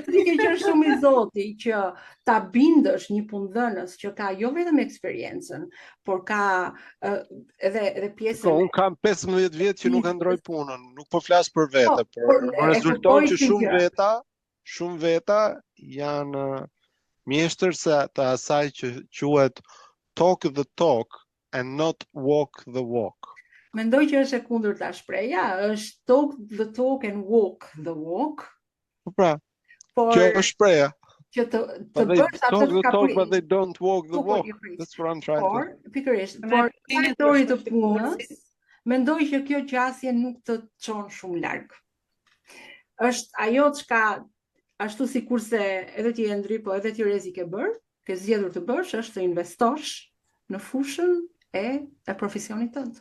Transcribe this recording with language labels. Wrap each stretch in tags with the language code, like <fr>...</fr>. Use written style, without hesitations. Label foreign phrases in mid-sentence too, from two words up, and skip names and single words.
<sq>Ti ke qenë shumë i zoti që ta bindësh një punëdhënës që ka jo vetëm eksperiencën, por ka edhe pjesën. Unë kam 15 vjet që nuk ndroj punën. Nuk po flas për vete, por rezulton që shumë veta janë mjeshtër të asaj që quhet</sq> <en>talk the talk, and not walk the walk.</en> <sq>Mendoj që është e kundërta shpreha, është</sq> <en>talk the talk and walk the walk.</en> <sq>Po pra, Por kjo është shpreha. që të</sq> <en>But they</en> <sq>bësh atë</sq> <en>talk the</en> <sq>ka</sq> <en>talk, but they don't walk the</en> <sq>Po, po,</sq> <en>walk.</en> <sq>i pris.</sq> <en>That's what I'm trying</en> <sq>Por,</sq> <en>to...</en> <sq>pikërisht, Ne por kemi faktori të të punës, mendoj që kjo qasje nuk të çon shumë larg. Është ajo çka ashtu sikurse edhe ti Endri, po edhe ti Rezi ke bërë, ke zgjedhur të bësh, është të investosh në fushën e profesionit tënd.</sq>